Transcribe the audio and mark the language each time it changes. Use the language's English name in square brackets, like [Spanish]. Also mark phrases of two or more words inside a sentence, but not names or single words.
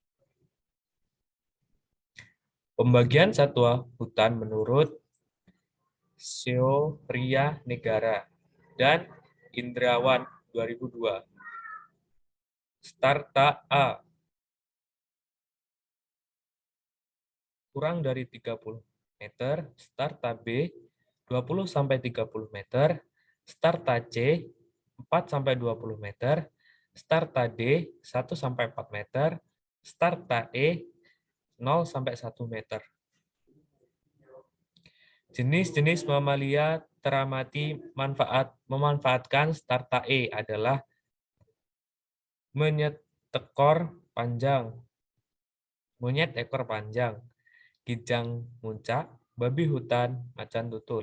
[Indonesian] Pembagian satwa hutan menurut Seoria Negara dan Indrawan 2002. Starta A kurang dari 30 meter, Starta B 20-30 meter, Starta C 4-20 meter, Starta D 1-4 meter, Starta E 0-1 meter. Jenis-jenis mamalia teramati memanfaatkan Starta E adalah monyet tekor panjang, monyet ekor panjang, kijang muncak, babi hutan, macan tutul.